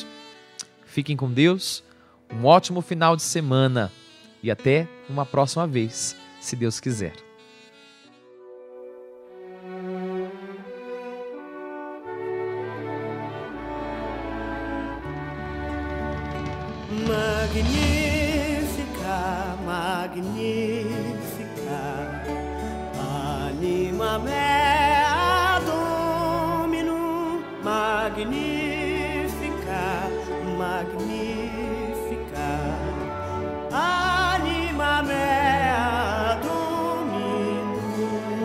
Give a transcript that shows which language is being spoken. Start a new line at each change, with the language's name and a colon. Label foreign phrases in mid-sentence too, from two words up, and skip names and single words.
Portuguese: Fiquem com Deus, um ótimo final de semana e até uma próxima vez, se Deus quiser.
Latin: Magnífica, magnífica, anima mea Dominum. Magnífica, magnífica, anima mea Dominum.